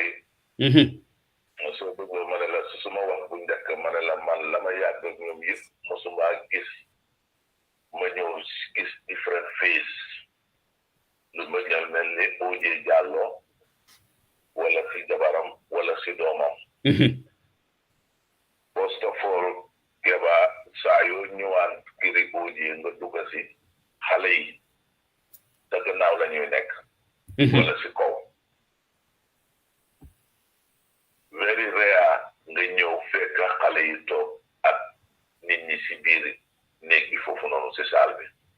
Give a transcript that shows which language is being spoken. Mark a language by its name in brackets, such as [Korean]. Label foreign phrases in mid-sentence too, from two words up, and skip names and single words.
[Wolof] mosoo bëggoo ma ne la su suma wax bu njëkk ma ne la man la ma yàgg ak ñoom yëpp mosuma gis ma ñëw gis [English] different face [Wolof] lu ma ñal mel ni OJ Jallow wala si jabaram wala si doomam. First of all Keba saa yoo ñëwaan kiri OJ nga dugg si xale yi sa gannaaw la ñuy nekk wala si kaw. [English] Very rare [Wolof] nga ñëw fekk xale yi toog ak nit ñi si biir néeg bi foofu noonu si saal bi.